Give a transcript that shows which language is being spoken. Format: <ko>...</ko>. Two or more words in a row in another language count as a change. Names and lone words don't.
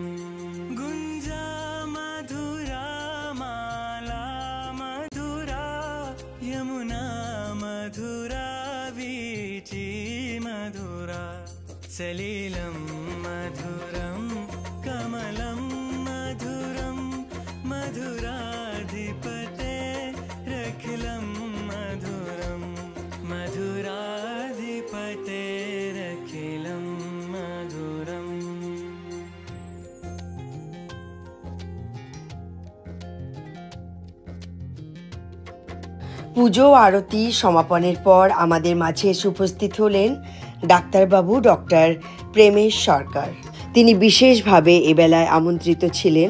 <sa>गुञ्जा मधुरा माला मधुरा यमुना मधुरा वीची मधुरा सलिलं मधुरं कमलं मधुरं मधुराधिपते रखिलं मधुरं मधुराधिपते रखिलं मधुरम्।</sa> <bn>পুজো আরতি সমাপনের পর আমাদের মাঝে এসে উপস্থিত হলেন ডাক্তারবাবু ডক্টর প্রেমেশ সরকার। তিনি বিশেষভাবে এবেলায় আমন্ত্রিত ছিলেন।</bn>